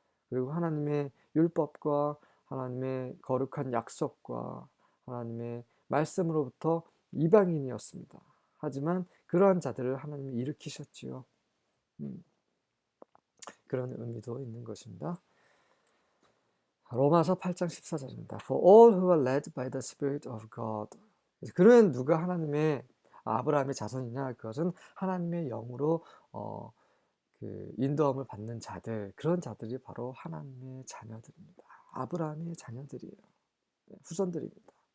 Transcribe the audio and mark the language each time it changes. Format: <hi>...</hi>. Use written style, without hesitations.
<ko>그리고 하나님의 율법과 하나님의 거룩한 약속과 하나님의 말씀으로부터 이방인이었습니다. 하지만 그러한 자들을 하나님이 일으키셨지요. 그런 의미도 있는 것입니다. 로마서 8장 14절입니다.</ko> <en>For all who are led by the Spirit of God.</en> <ko>그러면 누가 하나님의 아브라함의 자손이냐? 그것은 하나님의 영으로 그 인도함을 받는 자들, 그런 자들이 바로 하나님의 자녀들입니다. 아브라함의 자녀들이에요. 후손들입니다.</ko>